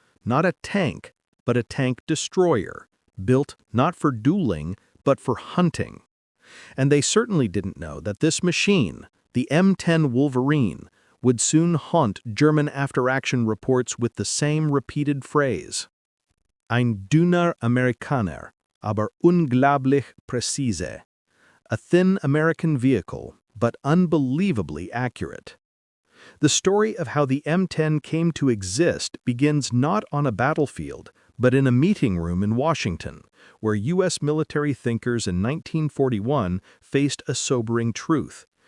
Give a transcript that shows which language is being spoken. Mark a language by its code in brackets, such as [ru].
[en] Not a tank, but a tank destroyer, built not for dueling, but for hunting. And they certainly didn't know that this machine, the M10 Wolverine, would soon haunt German after-action reports with the same repeated phrase. [de] Ein dünner Amerikaner, aber unglaublich präzise. [en] A thin American vehicle, but unbelievably accurate. The story of how the M10 came to exist begins not on a battlefield, but in a meeting room in Washington, where U.S. military thinkers in 1941 faced a sobering truth.